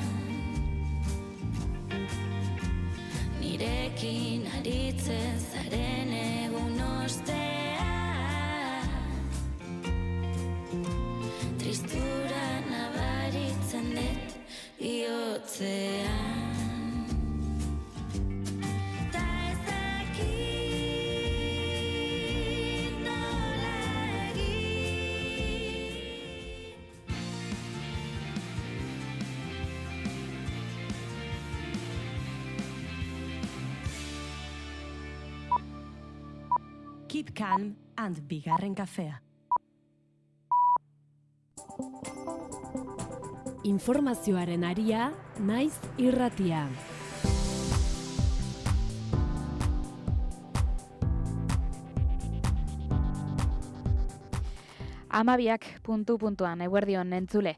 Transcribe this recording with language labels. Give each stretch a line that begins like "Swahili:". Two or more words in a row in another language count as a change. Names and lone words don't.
Basque: nirekin aritzen zaren egun ostean tristura nabaritzen dut bihotzean ta ez dakit nola egin
English: Keep calm and
Basque: bigarren kafea. Informazioaren aria, Naiz Irratia. Amabiak puntuan eguerdion entzule.